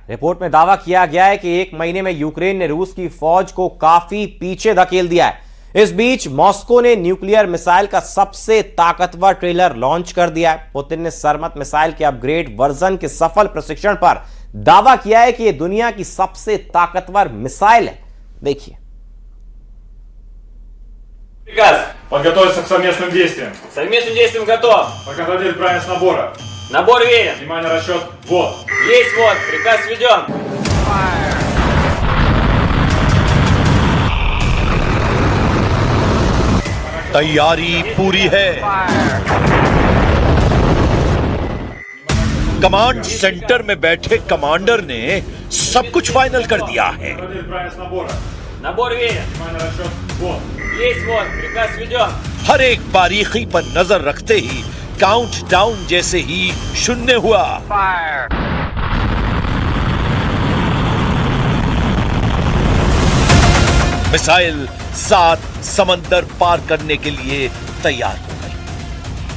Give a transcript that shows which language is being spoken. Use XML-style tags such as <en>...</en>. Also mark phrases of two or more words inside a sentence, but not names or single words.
<hi>रिपोर्ट में दावा किया गया है कि 1 महीने में यूक्रेन ने रूस की फौज को काफी पीछे धकेल दिया है। इस बीच मॉस्को ने</hi> <en>nuclear missile</en> <hi>का सबसे ताकतवर ट्रेलर लॉन्च कर दिया है। पुतिन ने सरमत मिसाइल के</hi> <en>upgrade version</en> <hi>के सफल प्रशिक्षण पर दावा किया है कि यह दुनिया की सबसे ताकतवर मिसाइल है। देखिए।</hi> <ru>Приказ. Подготовиться к совместным действиям. К совместным действиям готов. Проконтролировать правильность набора. Набор верен. Внимание, расчет. Вот. Есть вот. Приказ введен.</ru> <hi>तैयारी पूरी है। कमांड सेंटर में बैठे कमांडर ने सब कुछ फाइनल कर दिया है।</hi> <ru>Контролировать правильность набора. Набор верен. Внимание, расчет. Вот. Есть вот. Приказ введен.</ru> <hi>हर एक बारीकी पर नजर रखते ही</hi> <en>count down</en> <hi>जैसे ही शून्य हुआ। मिसाइल 7 समंदर पार करने के लिए तैयार हो गई।</hi>